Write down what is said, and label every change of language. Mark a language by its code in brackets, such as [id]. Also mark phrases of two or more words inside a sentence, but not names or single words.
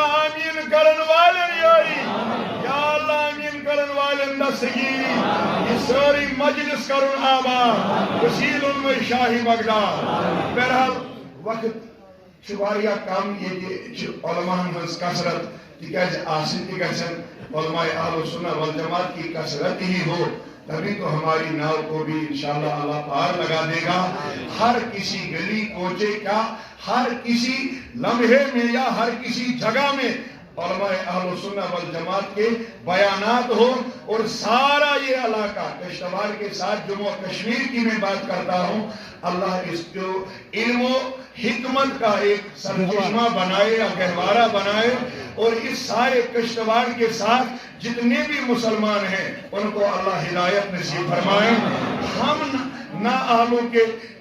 [ks] آمیٖن کرن والٮ۪ن یٲری یا اللہ آمیٖن کرن والٮ۪ن دستگیری یہ سٲرٕے مجلس کرُن آباد وسیل اوٚنمُے شاہِ بغداد بہرحال وقت چھُ واریاہ کم ییٚتہِ چھِ علماہن ہٕنٛز کثرت تکیازِ [ur] آسن تہِ گژھن علماء [ar] اہل سنہ والجماعت [ur] کی کثرت ہی ہو تبھی تو ہماری ناؤ کو بھی انشاءاللہ اللہ پار لگا دے گا ہر کسی گلی کوچے کا ہر کسی لمحے میں یا ہر کسی جگہ میں علماء اہل [ar] سنہ والجماعت [ur] کے بیانات ہو اور سارا یہ علاقہ کشتواڑ کے ساتھ جموں کشمیر کی میں بات کرتا ہوں اللہ اس کو علم و حکمت کا ایک سرچشمہ بنائے یا گہوارہ بنائے اور اس سارے کشتواڑ کے ساتھ جتنے بھی مسلمان ہیں ان کو اللہ ہدایت نصیب فرمائے ہم نا اہلوں کے